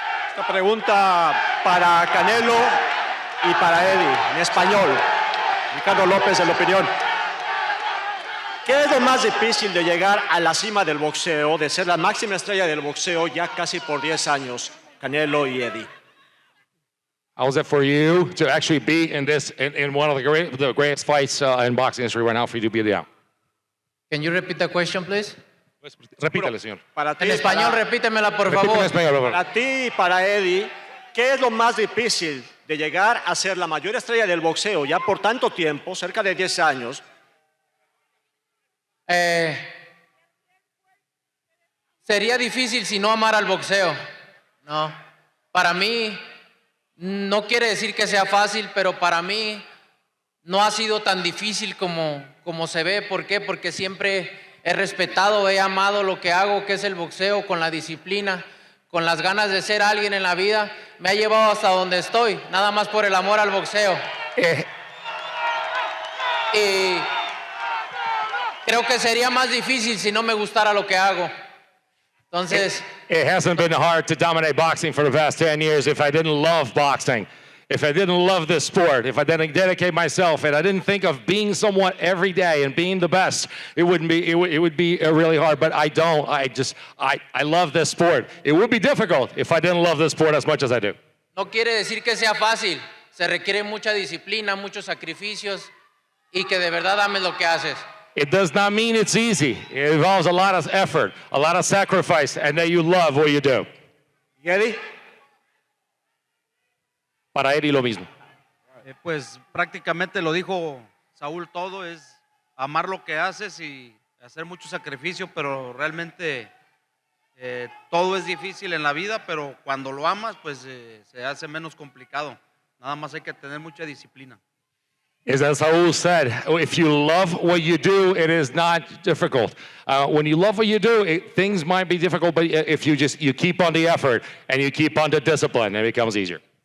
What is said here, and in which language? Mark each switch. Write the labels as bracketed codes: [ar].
[es] Esta pregunta para Canelo y para Eddie, en español. Ricardo López, de La Opinión. ¿Qué es lo más difícil de llegar a la cima del boxeo, de ser la máxima estrella del boxeo ya casi por 10 años, Canelo y Eddie? [en] How is it for you to actually be in one of the greatest fights in boxing history right now for you to be there? Can you repeat the question, please? [es] Repítale, señor. Para ti, En español, repítemela, por Repíteme en favor. español, por favor. Para ti y para Eddie, ¿qué es lo más difícil de llegar a ser la mayor estrella del boxeo ya por tanto tiempo, cerca de 10 años? Sería difícil si no amara al boxeo. No. Para mí, no quiere decir que sea fácil, pero para mí no ha sido tan difícil como se ve. ¿Por qué? Porque siempre he respetado, he amado lo que hago, que es el boxeo, con la disciplina, con las ganas de ser alguien en la vida. Me ha llevado hasta donde estoy, nada más por el amor al boxeo. Y creo que sería más difícil si no me gustara lo que hago. Entonces, [en] It hasn't been hard to dominate boxing for the past 10 years if I didn't love boxing, if I didn't love this sport, if I didn't dedicate myself, and I didn't think of being someone every day and being the best. It would be really hard, but I don't. I love this sport. It would be difficult if I didn't love this sport as much as I do. [es] no quiere decir que sea fácil. Se requiere mucha disciplina, muchos sacrificios y que de verdad ames lo que haces. [en] It does not mean it's easy. It involves a lot of effort, a lot of sacrifice, and that you love what you do. [es] ¿Y Eddie? Para Eddie lo mismo. Pues prácticamente lo dijo Saúl todo, es amar lo que haces y hacer mucho sacrificio, pero realmente todo es difícil en la vida, pero cuando lo amas, pues se hace menos complicado. Nada más hay que tener mucha disciplina. [en] Is as Saul said, if you love what you do, it is not difficult. When you love what you do, things might be difficult, but if you keep on the effort and you keep on the discipline, it becomes easier.